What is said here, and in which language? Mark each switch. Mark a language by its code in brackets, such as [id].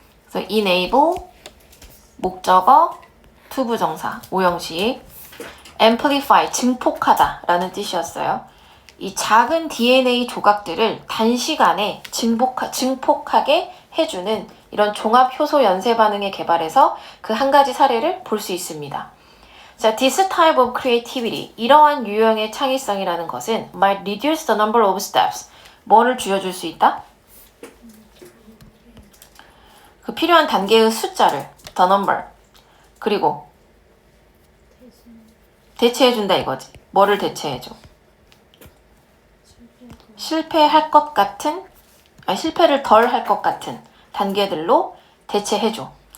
[ko] 그래서 enable 목적어 투부정사 5형식 amplify 증폭하다 라는 뜻이었어요. 이 작은 DNA 조각들을 단시간에 증폭하게 해주는 이런 종합효소 연쇄 반응의 개발에서 그 한 가지 사례를 볼 수 있습니다. [en] 자, this type of creativity, [ko] 이러한 유형의 창의성이라는 것은 [en] might reduce the number of steps. [ko] 뭐를 줄여줄 수 있다? 그 필요한 단계의 숫자를 the number. 그리고 대체해준다 이거지. 뭐를 대체해줘? 실패할 것 같은, 실패를 덜 할 것 같은 단계들로 대체해줘.